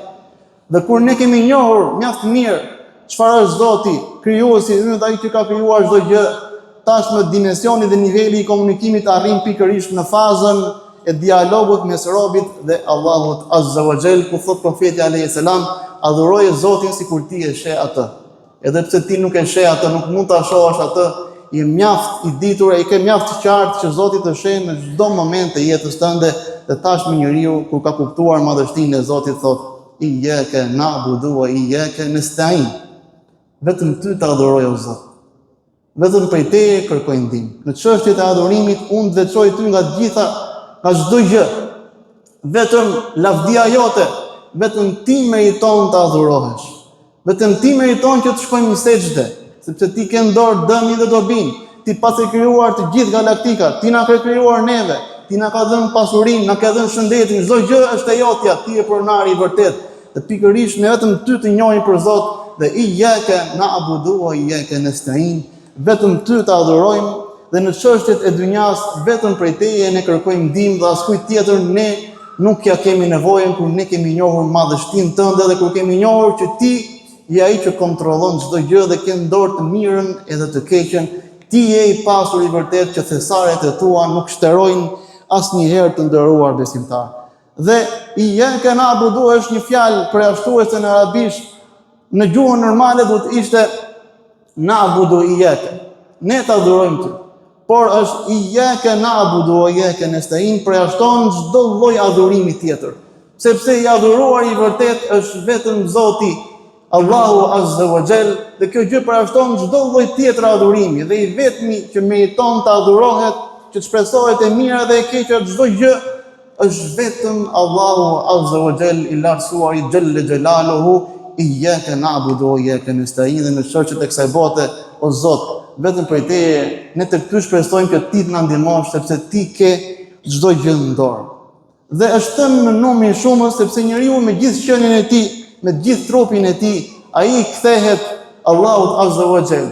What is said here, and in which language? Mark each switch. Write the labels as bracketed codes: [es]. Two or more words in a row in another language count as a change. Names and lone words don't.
[sq] Dhe kur ne kemi njohur mjaft mirë çfarë është Zoti, krijuesi, dhe ai që ka krijuar çdo gjë, tashmë dimensioni dhe niveli i komunikimit arrin pikërisht në fazën e dialogut mes robit dhe Allahut [ar] عز وجل, [sq] ku thot profeti [ar] عليه السلام, [sq] adhuroje Zotin sikur ti e sheh atë. Edhe pse ti nuk e sheh atë, nuk mund ta shohësh atë, je mjaft i ditur, e ke mjaft qartë që Zoti të sheh në çdo moment të jetës tënde. Dhe tashmë njeriu kur ka kuptuar madhështinë e Zotit thot, [ar] إياك نعبد وإياك نستعين. [sq] Vetëm ty të adhuroj o Zot. Vetëm prej teje kërkoj ndihmë. Në çështjet e adhurimit unë të veçoj ty nga gjitha, nga çdo gjë. Vetëm lavdia jote, vetëm ti meriton të adhurohesh. Vetëm ti meriton që të shkojmë në sejdë, sepse ti ke në dorë dëmin dhe dobin. Ti pas e krijuar të gjithë galaktikat, ti na ke krijuar neve, ti na ka dhënë pasurinë, na ka dhënë shëndetin, çdo gjë është e jotja, ti je pronari i vërtet. Dhe pikërisht ne vetëm ty të njohim për Zot, dhe [ar] إياك نعبد وإياك نستعين. [sq] Vetëm ty të adhurojmë, dhe në çështjet e dynjas vetëm prej teje ne kërkojmë ndihmë, dhe askujt tjetër ne nuk ja kemi nevojën kur ne kemi njohur madhështinë tënde dhe kur kemi njohur që ti je ai që kontrollon çdo gjë dhe ke në dorë të mirën edhe të keqen. Ti je i pasur i vërtet që thesaret e tua nuk shterojnë asnjëherë, të nderuar besimtar. Dhe [ar] إياك نعبد [sq] është një fjalë përjashtuese në arabisht. Në gjuhën normale do të ishte [ar] نعبد إياك, [sq] ne të adhurojmë ty. Por është [ar] إياك نعبد وإياك نستعين, [sq] përjashton çdo lloj adhurimi tjetër. Sepse i adhuruar i vërtet është vetëm Zoti Allahu [ar] عز وجل, [sq] dhe kjo gjë përjashton çdo lloj tjetër adhurimi, dhe i vetmi që meriton të adhurohet, që të shpresohet e mira dhe e keqja çdo gjë, është vetëm Allahu [ar] عز وجل [sq] i lartësuari [ar] جل جلاله إياك نعبد وإياك نستعين, [sq] dhe në shoqet e kësaj bote, o Zot, vetëm për teje ne të ty shpresojmë që ti të na ndihmosh, sepse ti ke çdo gjë në dorë. Dhe është thënë në numrin shumës, sepse njeriu me gjithë qenien e tij, me gjithë trupin e tij, ai kthehet Allahut [ar] عز وجل.